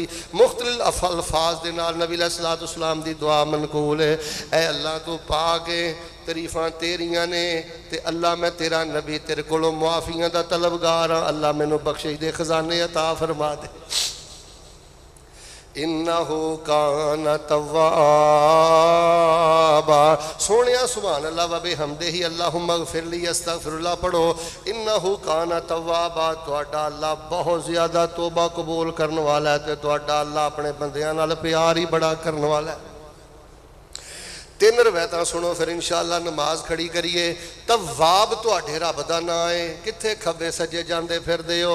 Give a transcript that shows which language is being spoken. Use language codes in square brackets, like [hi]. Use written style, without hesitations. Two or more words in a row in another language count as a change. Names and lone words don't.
[pa] مختلف الفاظ دے نال نبی [ar] عليه الصلاة والسلام [pa] دی دعا منقول اے. اے اللہ توں پاک ایں تعریفاں تیریاں نے تے اللہ میں تیرا نبی تیرے کولوں معافیاں دا طلبگار ہاں. اللہ مینوں بخشش دے خزانے عطا فرما دے. [ar] إنه كان توابا. [pa] سوہنیو [ar] سبحان الله وبحمده اللهم اغفر لي أستغفر الله [pa] پڑھو. [ar] إنه كان توابا [pa] تہاڈا اللہ بہت زیادہ توبہ قبول کرن والا اے تے تہاڈا اللہ اپنے بندیاں نال پیار ہی بڑا کرن والا اے. 3 روایتاں سنو فیر ان شاء اللہ نماز کھڑی کریے. تواب تہاڈے رب دا نام اے۔ کتھے کھبے سجے جاندے پھردے ہو.